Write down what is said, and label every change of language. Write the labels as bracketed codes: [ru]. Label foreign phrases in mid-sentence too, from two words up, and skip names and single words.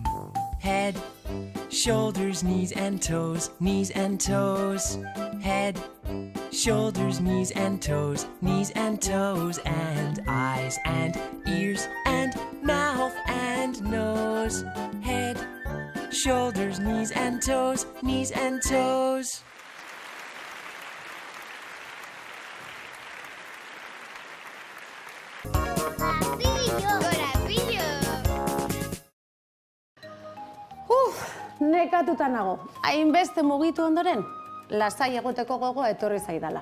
[en] Head, shoulders, knees and toes, knees and toes. Head, shoulders, knees and toes, knees and toes, and eyes and ears and mouth and nose. Head, shoulders, knees and toes, knees and toes. [eu] Nekatuta nago, hainbeste mugitu ondoren, lasai egoteko gogoa etorri zaidala.